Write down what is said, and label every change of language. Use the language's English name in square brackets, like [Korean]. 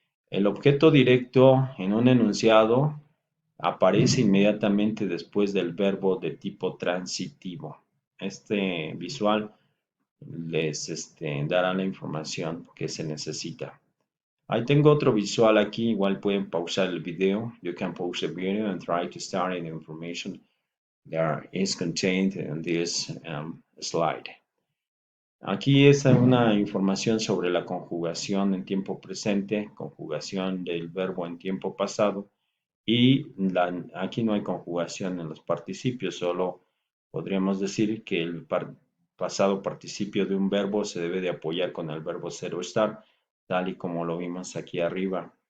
[Spanish] El objeto directo en un enunciado aparece inmediatamente después del verbo de tipo transitivo. Este visual les dará la información que se necesita. Ahí tengo otro visual aquí, igual pueden pausar el video. [English] You can pause the video and try to study the information that is contained in this slide. [Spanish] Aquí es una información sobre la conjugación en tiempo presente, conjugación del verbo en tiempo pasado y aquí no hay conjugación en los participios, solo podríamos decir que el pasado participio de un verbo se debe de apoyar con el verbo zero estar, tal y como lo vimos aquí arriba.